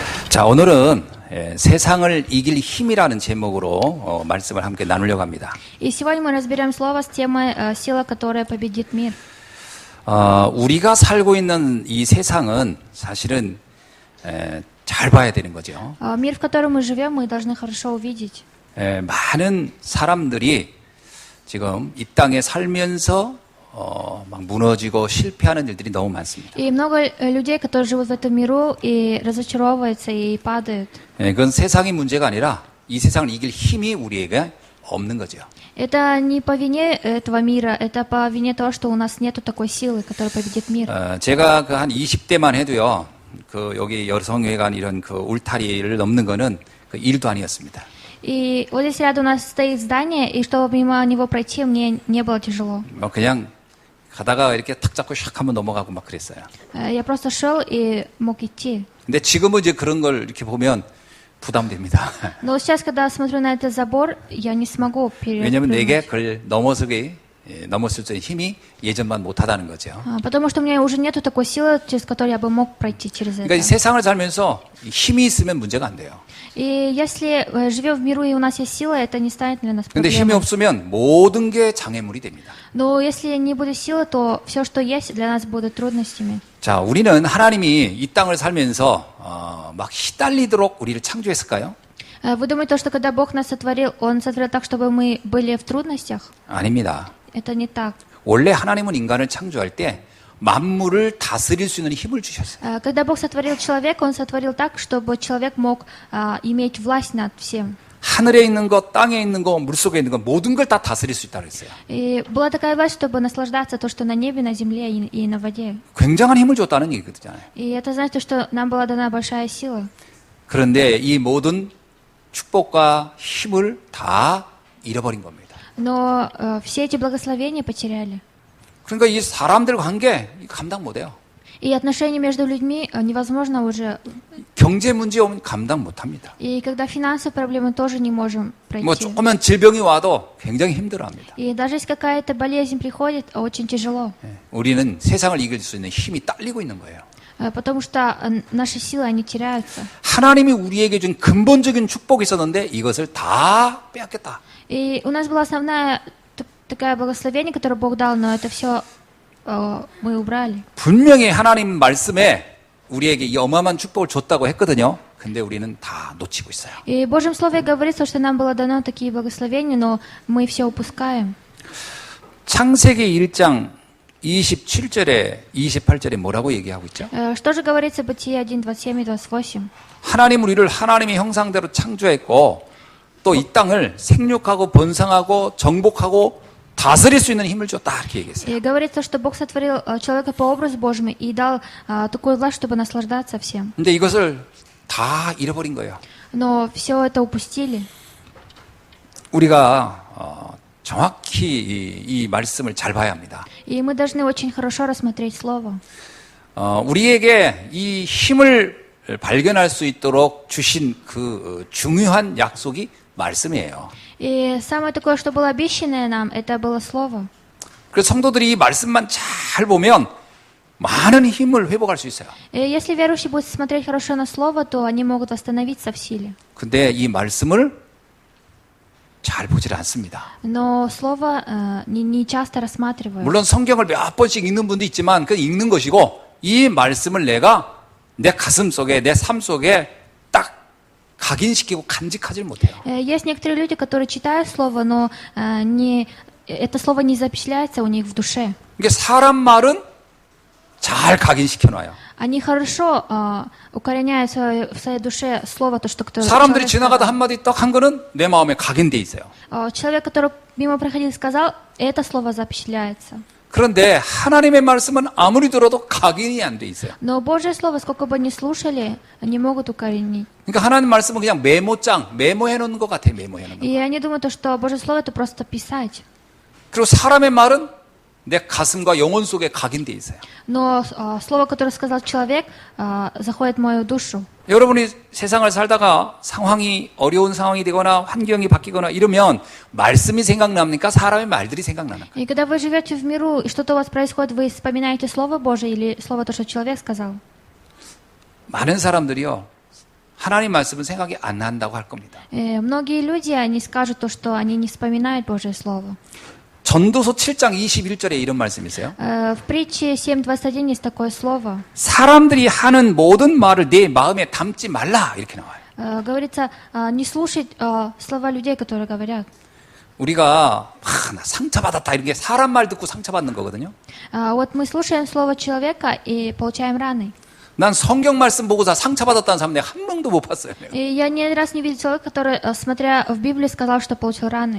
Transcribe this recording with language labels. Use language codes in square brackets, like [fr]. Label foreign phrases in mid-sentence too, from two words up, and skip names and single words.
[ko] 자, 오늘은 세상을 이길 힘이라는 제목으로 말씀을 함께 나누려고 합니다. [ru] И сегодня мы разберем слово с темой «Сила, которая победит мир». [ko] 우리가 살고 있는 이 세상은 사실은 잘 봐야 되는 거죠. [ru] Мир, в котором мы живем, мы должны хорошо увидеть. [ko] 많은 사람들이 지금 이 땅에 살면서 막 무너지고 실패하는 일들이 너무 많습니다. [ru] И много людей, которые живут в этом миру и разочаровываются и падают. [ko] 그건 세상의 문제가 아니라 이 세상을 이길 힘이 우리에게 없는 거죠. [ru] Это не по вине этого мира, это по вине того, что у нас нету такой силы, которая победит мир. [ko] 제가 그 한 20대만 해도요, 그 여기 여성회관 이런 그 울타리를 넘는 거는 그 일도 아니었습니다. [ru] И вот здесь рядом у нас стоит здание, и чтобы мимо него пройти, мне не было тяжело. [ko] 그냥 가다가 이렇게 탁 잡고 샥 한번 넘어가고 막 그랬어요. [ru] Я просто шел и мог идти. [ko] 근데 지금은 이제 그런 걸 이렇게 보면 부담됩니다. [ru] Но сейчас, когда смотрю на этот забор, я не смогу [ko] 왜냐하면 내게 [ru] перепрыгнуть. [ko] 그걸 넘었을 수 있는 힘이 예전만 못하다는 거죠. [ru] Потому что у меня уже нету такой силы, через которую я бы мог пройти через [ko] 그러니까 이 [ru] это. [ko] 세상을 살면서 힘이 있으면 문제가 안 돼요. [ru] И если живем в миру и у нас есть сила, это не станет для нас [ko] 근데 힘이 [ru] проблемой. [ko] 없으면 мо든 게 장애물이 됩니다. [ru] Но если не будет силы, то все, что есть, для нас будут трудностями. [ko] 자, 우리는 하나님이 이 땅을 살면서 막 시달리도록 우리를 창조했을까요? [ru] Вы думаете, что когда Бог нас сотворил, Он сотворил так, чтобы мы были в трудностях? [ko] 아닙니다. [ru] Это не так. [ko] 원래 하나님은 인간을 창조할 때 만물을 다스릴 수 있는 힘을 주셨어요. [ru] Когда Бог сотворил человека, Он сотворил так, чтобы человек мог иметь власть над всем. [ko] 하늘에 있는 것, 땅에 있는 것, 물속에 있는 것 모든 걸 다 다스릴 수 있다고 했어요. [ru] И была такая власть, чтобы наслаждаться то, что на небе, на земле и на воде. [ko] 굉장한 힘을 줬다는 얘기거든요. [ru] И это значит, что нам была дана большая сила. [ko] 그런데 이 모든 축복과 힘을 다 잃어버린 겁니다. [ru] Но все эти благословения потеряли. [ko] 그러니까 이 사람들 관계 감당 못해요. [ru] И отношения между людьми невозможно уже. [ko] 경제 문제 오면 감당 못합니다. [ru] И когда финансовые проблемы тоже не можем пройти. [ko] 뭐 조그만 질병이 와도 굉장히 힘들어합니다. [ru] И даже если какая-то болезнь приходит, очень тяжело. [ko] 우리는 세상을 이길 수 있는 힘이 딸리고 있는 거예요. [ru] Потому что наши силы, они теряются. [ko] 하나님이 우리에게 준 근본적인 축복이 있었는데 이것을 다 빼앗겼다. [ru] И у нас была основная такая благословение, которое Бог дал, но это все мы убрали. [ko] 분명히 하나님 말씀에 우리에게 이 어마어마한 축복을 줬다고 했거든요. 근데 우리는 다 놓치고 있어요. [ru] И в Божьем Слове говорится, что нам было дано такие благословения, но мы все упускаем. [ko] 창세기 1장 27절에 28절에 뭐라고 얘기하고 있죠? [ru] Что же говорится в Бытие 1, 27 и 28? [ko] 하나님 우리를 하나님의 형상대로 창조했고 또 이 땅을 생육하고 번성하고 정복하고 다스릴 수 있는 힘을 줬다 이렇게 얘기했어요. [ru] И говорится, что Бог сотворил человека по образу Божьему и дал такую власть, чтобы наслаждаться всем. [ko] 근데 이것을 다 잃어버린 거예요. [ru] Но все это упустили. [ko] 우리가 정확히 이 말씀을 잘 봐야 합니다. [ru] И мы должны очень хорошо рассмотреть Слово. [ko] 우리에게 이 힘을 발견할 수 있도록 주신 그 중요한 약속이 말씀이에요. [ru] И самое такое, что было обещанное нам, это было Слово. [ko] 그래서 성도들이 이 말씀만 잘 보면 많은 힘을 회복할 수 있어요. [ru] И если верующие будут смотреть хорошо на Слово, то они могут восстановиться в силе. [ko] 근데 이 말씀을 잘 보질 않습니다. [ru] Но Слово не часто рассматривают. [ko] 물론 성경을 몇 번씩 읽는 분도 있지만 그 읽는 것이고 이 말씀을 내가 내 가슴 속에 내 삶 속에 딱 각인시키고 간직하지 못해요. [ru] Есть некоторые люди, которые читают Слово, но это Слово не запечатляется у них в душе. [ko] 이게 사람 말은 잘 각인시켜놔요. [ru] Они хорошо укореняют в своей душе Слово, то, что кто-то [ko] 사람들이 [ru] человек [ko] 지나가다 [ru] сказал. [ko] 한마디 딱 한 거는 내 마음에 각인돼 있어요. [ru] Человек, который мимо проходил и сказал, это Слово запечатляется. [ko] 그런데 하나님의 말씀은 아무리 들어도 각인이 안 돼 있어요. [ru] Но Божье Слово, сколько бы ни слушали, не могут укоренить. [ko] 그러니까 하나님 말씀은 그냥 메모장, 메모해 놓은 것 같아요. 메모해 놓은 것. [ru] И они думают, что Божье Слово это просто писать. [ko] 그리고 사람의 말은 내 가슴과 영혼 속에 각인돼 있어요. [ru] Но слово, которое сказал человек, заходит в мою душу. [ko] 여러분이 세상을 살다가 상황이 어려운 상황이 되거나 환경이 바뀌거나 이러면 말씀이 생각납니까? 사람의 말들이 생각나는가? [ru] И когда вы живете в миру, и что-то у вас происходит, вы вспоминаете Слово Божие или Слово, то, что человек сказал? [ko] 많은 사람들이요. 하나님 말씀은 생각이 안 난다고 할 겁니다. [ru] Многие люди, они скажут то, что они не вспоминают Божье Слово. [ko] 전도서 7장 21절에 이런 말씀이 있어요. [ru] В притче 7:21 есть такое слово. [ko] 사람들이 하는 모든 말을 내 마음에 담지 말라 이렇게 나와요. [ru] Говорится, не слушать слова людей, которые говорят. [ko] 우리가 나 상처받았다 이런 게 사람 말 듣고 상처받는 거거든요. [ru] Вот мы слушаем слово человека и получаем раны. [ko] 난 성경 말씀 보고서 상처받았다는 사람 내가 한 명도 못 봤어요. [ru] И я ни раз не видел человека, который, смотря в Библию, сказал, что получил раны.